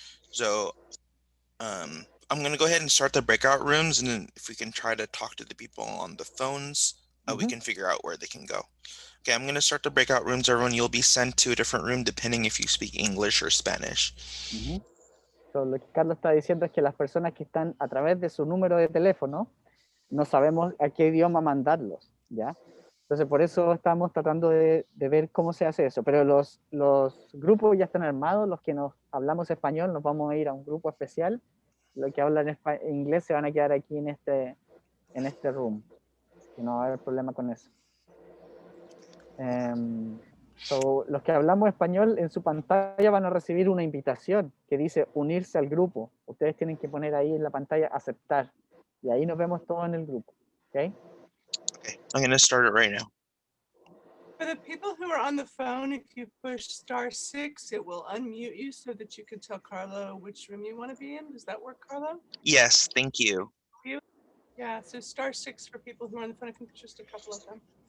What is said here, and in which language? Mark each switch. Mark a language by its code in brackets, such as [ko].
[en] So I'm going to go ahead and start the breakout rooms, and then if we can try to talk to the people on the phones, we can figure out where they can go. Okay, I'm going to start the breakout rooms. Everyone, you'll be sent to a different room depending if you speak English or Spanish. [es] So, lo que Carlos está diciendo es que las personas que están a través de su número de teléfono, no sabemos a qué idioma mandarlos, ¿ya? Entonces, por eso estamos tratando de ver cómo se hace eso. Pero los grupos ya están armados, los que nos hablamos español nos vamos a ir a un grupo especial, los que hablan inglés se van a quedar aquí en este room. Que no va a haber problema con eso. So, los que hablamos español en su pantalla van a recibir una invitación que dice unirse al grupo. Ustedes tienen que poner ahí en la pantalla aceptar. Y ahí nos vemos todos en el grupo. [en] Okay? Okay, I'm going to start it right now. For the people who are on the phone, if you push *6, it will unmute you so that you can tell Carlo which room you want to be in. Does that work, Carlo? Yes, thank you. Yeah, so *6 for people who are on the phone. I think there's just a couple of them.